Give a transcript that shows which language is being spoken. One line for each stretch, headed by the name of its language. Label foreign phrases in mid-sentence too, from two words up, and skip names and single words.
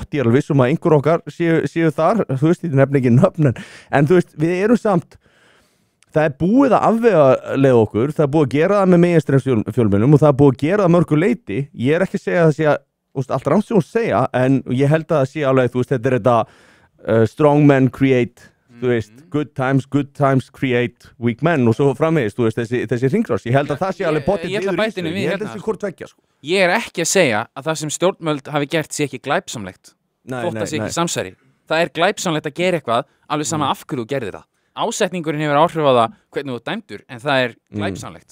Icelandic: Ég er alveg vissum að einhver okkar séu þar, ég nefni ekki nöfnin, en við erum samt, það er búið að afvegaleiða okkur, það er búið að gera það með meginstraumsfjölmiðlum og það er búið að gera það mörgu leyti. Ég er ekki að segja að það sé allt rangt sem hún segja, en ég held að það sé alveg, þetta er þetta
English: strong men create
Icelandic: þú veist,
English: good times create weak men
Icelandic: og svo framvegis, þú veist, þessi hringrás, ég held að það sé alveg potið ég held að þessi hvort veggja, sko. Ég er ekki að segja að það sem stjórnvöld hafi gert sé ekki glæpsamlegt þótt að sé ekki samsæri. Það er glæpsamlegt að gera eitthvað alveg sama af hverju þú gerðir það. Ásetningurinn hefur áhrif á það hvernig þú dæmdur, en það er glæpsamlegt.